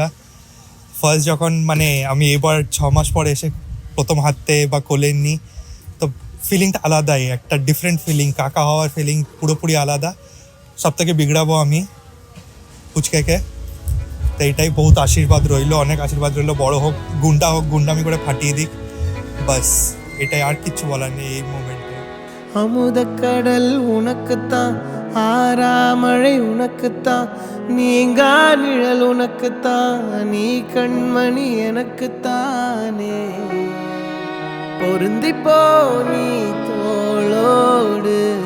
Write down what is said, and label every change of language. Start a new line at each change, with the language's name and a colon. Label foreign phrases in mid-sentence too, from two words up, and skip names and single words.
Bangla: ফার্স্ট যখন মানে আমি এবার 6 মাস পরে এসে প্রথম হাতে বা কোলে নিই, তো ফিলিংটা আলাদাই, একটা
English: different feeling.
Bangla: কাকা হওয়ার ফিলিং পুরোপুরি আলাদা। সব থেকে বিগড়াবো আমি পুচকেকে। তো এটাই বহুত আশীর্বাদ রইলো, অনেক আশীর্বাদ রইলো। বড় হোক, গুন্ডামি করে ফাটিয়ে দিক, বাস এটাই, আর কিচ্ছু বলার নেই এই মোমেন্টে।
Tamil: அமுதக்கடல் உனக்குத்தான், ஆறாமழை உனக்குத்தான், நீங்கா நிழல் உனக்குத்தான், நீ கண்மணி எனக்குத்தானே, பொருந்திப்போ நீ தோளோடு,